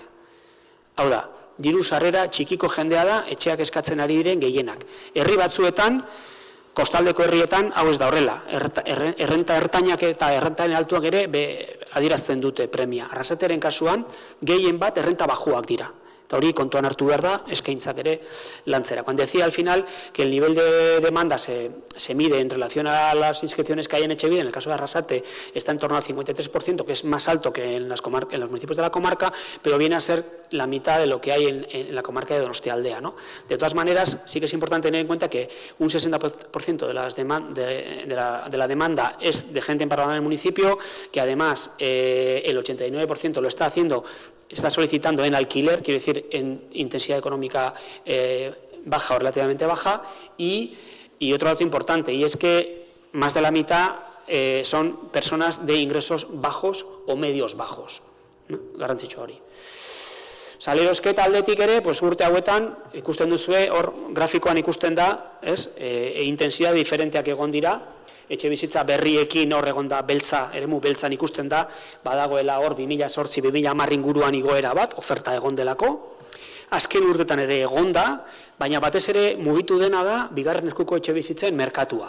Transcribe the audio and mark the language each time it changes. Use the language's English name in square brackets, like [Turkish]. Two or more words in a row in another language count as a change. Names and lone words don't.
[Basque] Hau da, diru sarrera txikiko jendea da, etxeak eskatzen ari diren gehienak. Herri batzuetan, kostaldeko herrietan, hau ez da horrela. Errenta ertainak eta errentaren altuak ere adierazten dute premia. Arrasateren kasuan, gehien bat errenta bajuak dira. Eta hori kontuan hartu behar da, eskaintzak ere lantzera. [Spanish] Cuando decía al final que el nivel de demanda se mide en relación a las inscripciones que hay en Etxebide, en el caso de Arrasate está en torno al 53%, que es más alto que en los municipios de la comarca, pero viene a ser la mitad de lo que hay en la comarca de Donostialdea, ¿no? De todas maneras, sí que es importante tener en cuenta que un 60% de la demanda es de gente empadronada en el municipio, que además el 89% lo está solicitando en alquiler, quiero decir, en intensidad económica baja o relativamente baja, y otro dato importante, y es que más de la mitad son personas de ingresos bajos o medios bajos. [Basque] Garrantzitsua hori. Salerosket aldetik ere, urte hauetan, ikusten duzue, hor grafikoan ikusten da, intensidade diferenteak egon dira, etxe bizitza berriekin hor egon da beltza, eremu beltzan ikusten da, badagoela hor 2008-2010 inguruan igoera bat, oferta egon delako, azken urtetan ere egon da, baina batez ere mugitu dena da, bigarren eskuko etxe bizitzen merkatua.